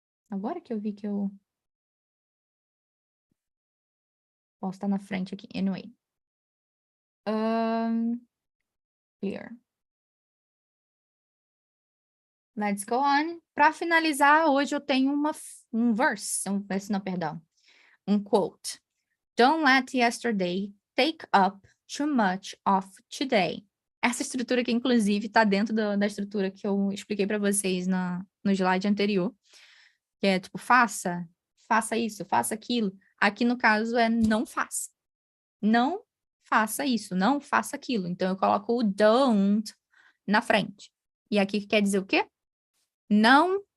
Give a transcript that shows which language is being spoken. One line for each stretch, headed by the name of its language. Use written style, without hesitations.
Portuguese: Agora que eu vi que eu posso estar na frente aqui. Anyway.
English: Clear. Let's go on.
Portuguese: Para finalizar, hoje eu tenho um verse, não, perdão, um quote.
English: Don't let yesterday take up too much of today.
Portuguese: Essa estrutura aqui, inclusive, está dentro da estrutura que eu expliquei para vocês no slide anterior, que é tipo, faça isso, faça aquilo. Aqui, no caso, é não faça. Não faça isso, não faça aquilo. Então, eu coloco o don't na frente. E aqui quer dizer o quê? Não